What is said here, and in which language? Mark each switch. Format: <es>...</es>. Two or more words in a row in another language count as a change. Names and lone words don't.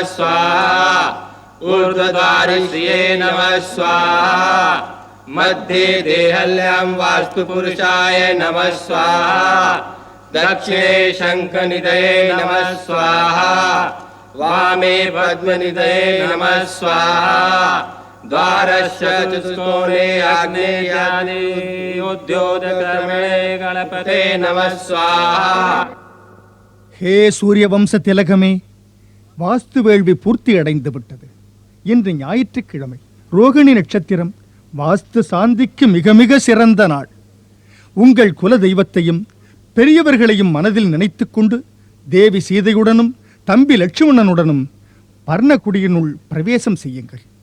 <sa>स्वाहा, ऊर्ध्वद्वारिश्रिये नमः स्वाहा, मध्ये देहल्यां वास्तुपुरुषाय नमः स्वाहा, दक्षिणे शङ्खनिधये नमः स्वाहा, वामे पद्मनिधये नमः स्वाहा, द्वारस्य चतुष्कोणे आग्नेयादि उद्योतकर्मणे गणपते नमः स्वाहा.</sa> <ta>ஹே சூரிய வம்ச திலகமே, வாஸ்து வேள்வி பூர்த்தி அடைந்து விட்டது. இன்று ஞாயிற்றுக்கிழமை, ரோகிணி நட்சத்திரம், வாஸ்து சாந்திக்கு மிக மிக சிறந்த நாள். உங்கள் குல தெய்வத்தையும் பெரியவர்களையும் மனதில் நினைத்துக் கொண்டு தேவி சீதையுடனும் தம்பி லட்சுமணனுடனும் பர்ணகுடியினுள் பிரவேசம் செய்யுங்கள்.</ta>